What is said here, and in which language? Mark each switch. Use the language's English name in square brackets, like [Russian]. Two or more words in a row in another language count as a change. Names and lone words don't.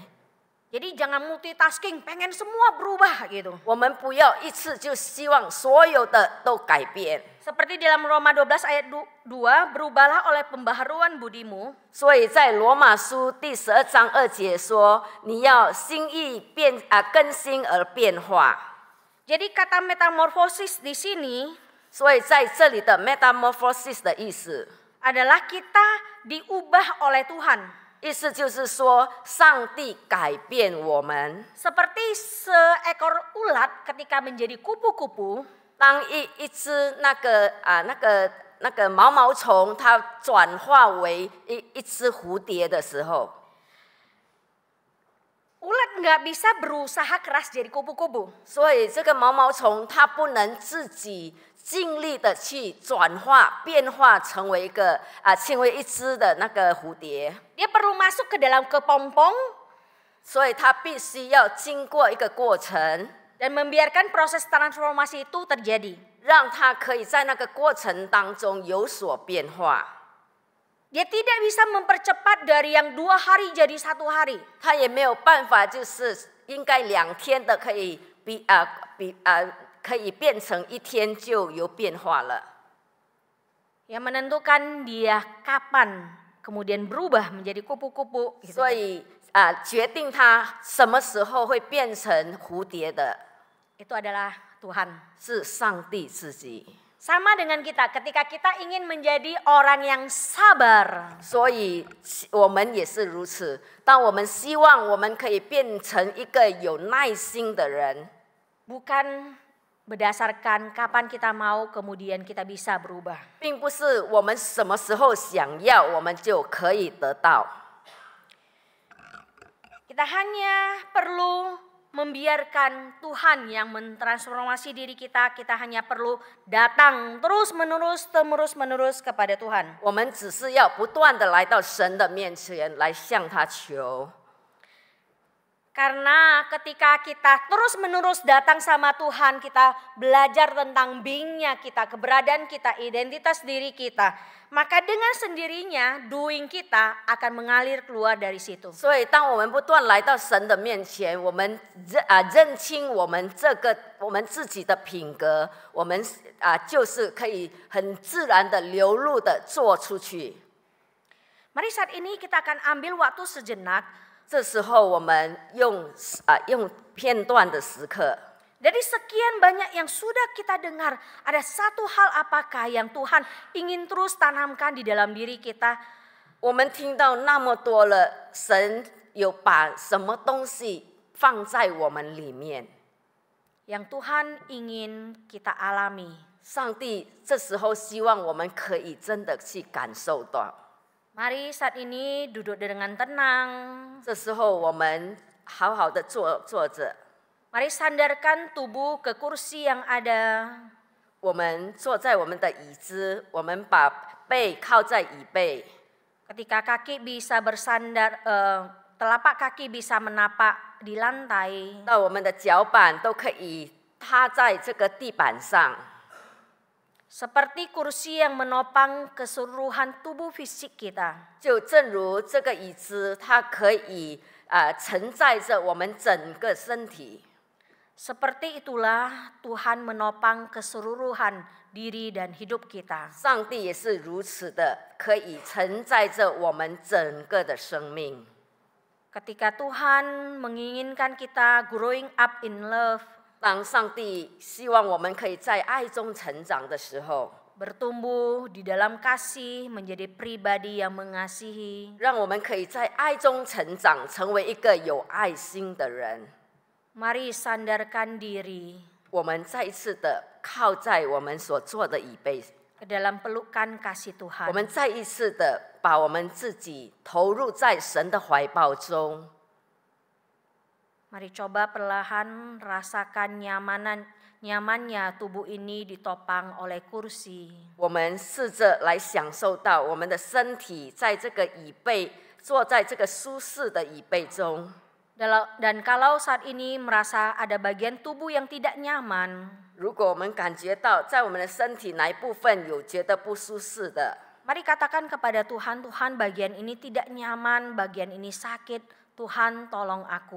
[Indonesian] Jadi jangan multitasking, pengen semua berubah gitu. [Chinese] 我们不要一次就希望所有的都改变。 [Indonesian] Seperti dalam Roma 12 ayat 2, berubahlah oleh pembaharuan budimu. [Chinese] 所以在罗马书第12章2节说，你要心意更新而变化。 [Indonesian] Jadi kata metamorfosis di sini [Chinese] 所以在这里的 metamorphosis 的意思 [Indonesian] adalah kita diubah oleh Tuhan. [Chinese] 意思就是说，上帝改变我们。 [Indonesian] Seperti seekor ulat ketika menjadi kupu-kupu, [Chinese] 当一只那个毛虫，它转化为一只蝴蝶的时候， [Indonesian] Ulat nggak bisa berusaha keras jadi kupu-kupu. [Chinese] 所以这个毛毛虫它不能自己尽力的去转化变化成为一只的那个蝴蝶， [Indonesian] Dia perlu masuk ke dalam kepompong [Chinese] 所以它必须要经过一个过程， [Indonesian] dan membiarkan proses transformasi itu terjadi. [Chinese] 让它可以在那个过程当中有所变化。 [Indonesian] Dia tidak bisa mempercepat dari yang 2 hari jadi 1 hari. [Chinese] 它也没有办法，就是应该2天的可以可以变成1天就有变化了。 [Indonesian] Yang menentukan dia kapan kemudian berubah menjadi kupu-kupu. [Chinese] 所以决定它什么时候会变成蝴蝶的， [Indonesian] Itu adalah Tuhan. [Chinese] 是上帝自己。 [Indonesian] Sama dengan kita, ketika kita ingin menjadi orang yang sabar. [Chinese] 所以我们也是如此。当我们希望我们可以变成一个有耐心的人， [Indonesian] Bukan berdasarkan kapan kita mau kemudian kita bisa berubah. [Chinese] 并不是我们什么时候想要我们就可以得到。 [Indonesian] Kita hanya perlu membiarkan Tuhan yang mentransformasi diri kita. Kita hanya perlu datang terus menerus kepada Tuhan. [Chinese] 我们只是要不断的来到神的面前，来向他求。 [Indonesian] Karena ketika kita terus-menerus datang sama Tuhan, kita belajar tentang being-nya kita, keberadaan kita, identitas diri kita. Maka dengan sendirinya doing kita akan mengalir keluar dari situ. [Chinese] 所以，当我们不断来到神的面前，我们认清我们自己的品格，我们就是可以很自然的流露的做出去。 [Indonesian] Mari saat ini kita akan ambil waktu sejenak. [Chinese] 这时候，我们用片段的时刻。 [Indonesian] Dari sekian banyak yang sudah kita dengar, ada satu hal apakah yang Tuhan ingin terus tanamkan di dalam diri kita? [Chinese] 我们听到那么多了，神有把什么东西放在我们里面？ [Indonesian] Yang Tuhan ingin kita alami. [Chinese] 上帝这时候希望我们可以真的去感受到。 [Indonesian] Mari saat ini duduk dengan tenang. [Chinese] 这时候我们好好的坐着。 [Indonesian] Mari sandarkan tubuh ke kursi yang ada. [Chinese] 我们坐在我们的椅子，我们把背靠在椅背。 [Indonesian] Ketika kaki bisa bersandar, telapak kaki bisa menapak di lantai. [Chinese] 到我们的脚板都可以踏在这个地板上。 [Indonesian] Seperti kursi yang menopang keseluruhan tubuh fisik kita. [Chinese] 就正如这个椅子，它可以承载着我们整个身体。 [Indonesian] Seperti itulah Tuhan menopang keseluruhan diri dan hidup kita. [Chinese] 上帝也是如此的，可以承载着我们整个的生命。 [Indonesian] Ketika Tuhan menginginkan kita [English] growing up in love, [Chinese] 当上帝希望我们可以在爱中成长的时候， [Indonesian] bertumbuh di dalam kasih, menjadi pribadi yang mengasihi. [Chinese] 让我们可以在爱中成长，成为一个有爱心的人。 [Indonesian] Mari sandarkan diri [Chinese] 我们再一次的靠在我们所做的椅背， [Indonesian] ke dalam pelukan kasih [Chinese] 我 [Indonesian] Tuhan. [Chinese] 们再一次的把我们自己投入在神的怀抱中。 [Indonesian] Mari coba perlahan rasakan nyamannya tubuh ini ditopang oleh kursi. [Chinese] 我们试着来享受到我们的身体在这个椅背，坐在这个舒适的椅背中。 [Indonesian] Dan kalau saat ini merasa ada bagian tubuh yang tidak nyaman, [Chinese] 如果我们感觉到在我们的身体哪一部分有觉得不舒适的， [Indonesian] mari katakan kepada Tuhan, Tuhan bagian ini tidak nyaman, bagian ini sakit, Tuhan tolong aku.